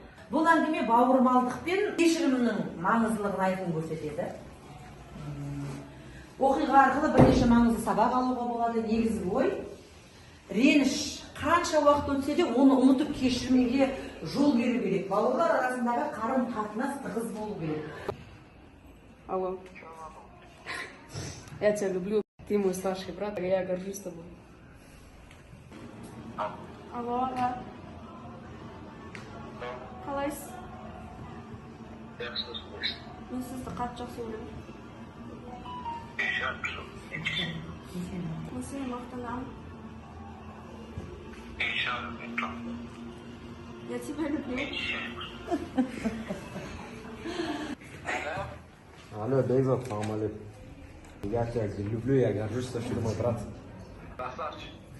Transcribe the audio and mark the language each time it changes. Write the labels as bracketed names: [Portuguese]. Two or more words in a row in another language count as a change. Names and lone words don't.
[Kazakh] Бұл әңгіме бауырмалдық пен кешірімнің маңыздылығын айқын көрсетеді. Оқиға арқылы бірнеше маңызды сабақ алуға болады. Негізгі ой, реніш қанша уақыт өтсе де оны ұмытып кешірімге жол беру керек. Бауырлар арасындағы қарым-қатынас тығыз болу керек. [Russian] Алло. Я тебя люблю. Ты мой старший брат, а я горжусь тобой. Алло, [Kazakh] аға. Қалайсыз? Мен сізді қатты жақсы көремін. Мен сені мақтанамын. [Russian] Я тебя люблю. [Kazakh] Алло, Бейзат, салам алейкум. [Russian] Я тебя люблю, я горжусь, что ты мой брат. Красавчик.